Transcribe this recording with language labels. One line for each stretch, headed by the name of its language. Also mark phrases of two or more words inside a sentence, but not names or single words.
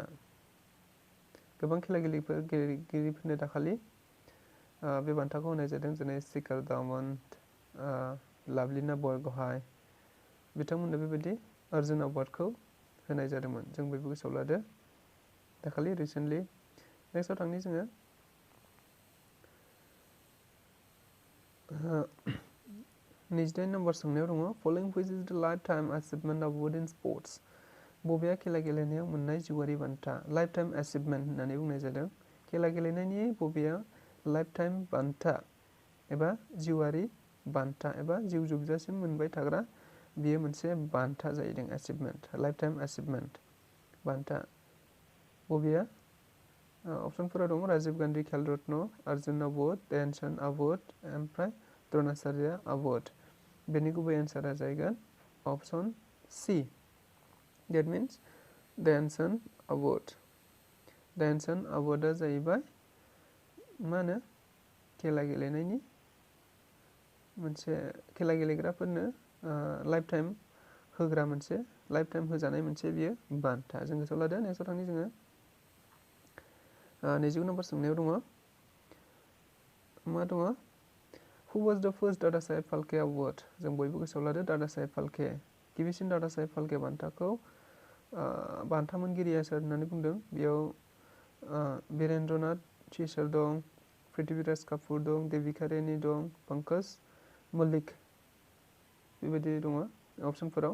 Bodo: गोबां खेला गेलेगिरिफोरनो दाखालि बे बान्थाखौ होनाय जादों, जेरै शिखर धवन, लाभलिना बरग'हाय बिथांमोननो बेबायदि अर्जुन अवार्डखौ होनाय जादोंमोन। जों बयबो गोसोआव लादो दाखालि रिसेन्टलि। नेक्स्टआव थांनि जोङो 28 नम्बर सोंनायाव दङ
English: following which is the lifetime achievement award in sports
Bodo: बबेया खेला गेलेनायाव मोननाय जिउआरि बान्था?
English: lifetime achievement
Bodo: होननानै बुंनाय जादों। खेला गेलेनायनि बबेया लाइफटाइम बान्था एबा जिउआरि बान्था एबा जिउ जोबजासिम मोनबाय थाग्रा बेयो मोनसे बान्था जाहैदों।
English: achievement, lifetime achievement
Bodo: बान्था बबेया? अपसनफोरा दङ राजीव गान्धी खेल रत्न, अर्जुन अवार्ड, ध्यानचन्द अवार्ड ओमफ्राय द्रोणाचार्य अवार्ड। बेनि गुबै एन्सारा जाहैगोन
English: option C, that means
Bodo: ध्यानचन्द अवार्ड। ध्यानचन्द अवार्डआ जाहैबाय मा होनो खेला गेलेनायनि मोनसे, खेला गेलेग्राफोरनो लाइफटाइम होग्रा मोनसे, लाइफटाइम होजानाय मोनसे बियो बान्था। जों गोसोआव लादो। नेक्स्टआव थांनि जोङो 29 नम्बर सोंनायाव दङ मा दङ?
English: Who was the first दादा साहेब फाल्के अवार्ड?
Bodo: जों बयबो गोसोआव लादो दादा साहेब फाल्के, गिबिसिन दादा साहेब फाल्के बान्थाखौ बान्था मोनगिरिया सोर होननानै बुंदों? बेयाव वीरेन्द्रनाथ टिसर दं, पृथ्वीराज कापुर दं, देविका रानी दं, पंकज मल्लिक बेबायदि दङ अपसनफोराव।